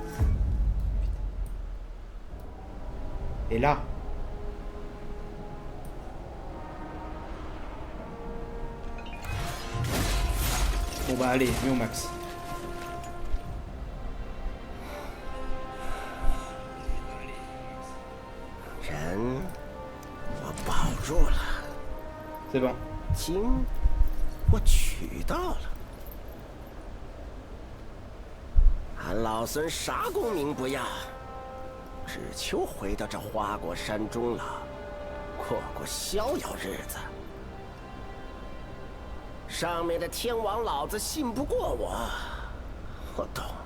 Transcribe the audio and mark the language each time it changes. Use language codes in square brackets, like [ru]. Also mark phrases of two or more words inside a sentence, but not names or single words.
[fr] Et là, bon bah allez, mets au max. C'est bon. [zh] 经我取到了。俺老孙啥功名不要，只求回到这花果山中了，过过逍遥日子。上面的天王老子信不过我懂。